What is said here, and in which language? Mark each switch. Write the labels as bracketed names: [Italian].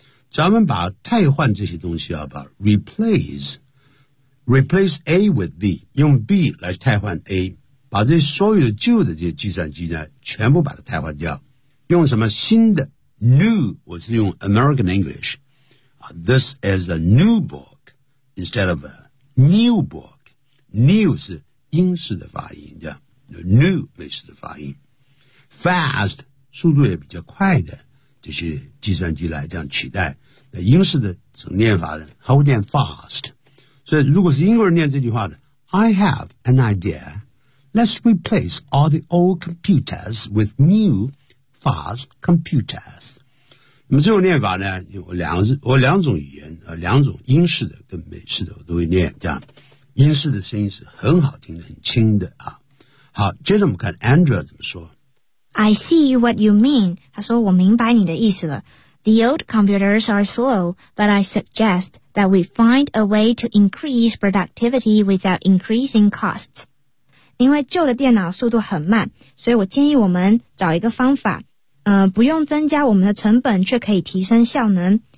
[Chinese] 咱们把替换这些东西啊，把 [English] replace, replace A with B, [Chinese] 用 B 来替换 A, 把这所有的旧的这些计算机呢，全部把它替换掉，用什么新的New, 我是用 American English. [English] This is a new book instead of a new book. [Chinese] New 是英式的发音，这样 new 美式的发音。 Fast, 速度也比较快的这些计算机来这样取代。那英式的怎么念法呢？它会念 fast. 所以如果是英国人念这句话呢 [English] I have an idea. Let's replace all the old computers with new. Fast computers. [Chinese] 那么这种念法呢，我两种语言，两种英式的跟美式的我都会念。这样，英式的声音是很好听的，很轻的啊。好，接着我们看 Andrea 怎么说。 [English] I see what you mean. [Chinese] 他说我明白你的意思了。 [English] The old computers are slow, but I suggest that we find a way to increase productivity without increasing costs. [Chinese] 因为旧的电脑速度很慢，所以我建议我们找一个方法，不用增加我们的成本，却可以提升效能。